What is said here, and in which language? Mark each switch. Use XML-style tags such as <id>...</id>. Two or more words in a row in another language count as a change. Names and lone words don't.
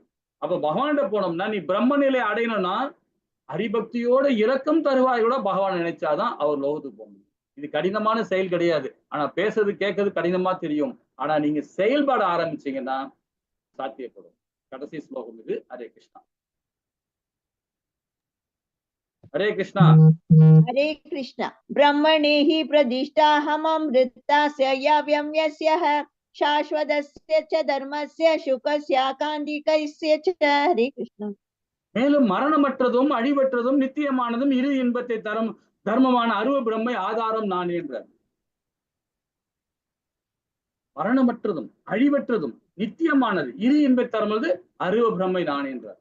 <ta>அப்ப பகவான்கிட்ட போனோம்னா நீ பிரம்ம நிலை அடையணும்னா ஹரிபக்தியோட இறக்கும் தருவாயோட பகவான் நினைச்சாதான் அவர் லோகத்துக்கு போக முடியும். இது கடினமான செயல் கிடையாது. ஆனா பேசுறது கேட்கறது கடினமா தெரியும். ஆனா நீங்க செயல்பட ஆரம்பிச்சீங்கன்னா சாத்தியப்படும். கடைசி ஸ்லோகம் இது. ஹரே கிருஷ்ணா. ஹரே கிருஷ்ணா.</ta> <sa>हरे कृष्ण। ब्रह्मणे हि प्रदिष्टाहममृतास्य याव्यम्यस्यः शाश्वतस्य च धर्मस्य शुकस्याकान्तिकस्य च। हरे कृष्ण।</sa> <ta>மேலும் மரணமற்றதும் அழிவற்றதும் நித்தியமானதும் இரு இன்பத்தை தரும் தர்மமான அருவ பிரம்மை ஆதாரம் நான் என்றார். மரணமற்றதும் அழிவற்றதும் நித்தியமானது இரு இன்பத்தை தருவது அருவ பிரம்மை நான் என்றார்.</ta>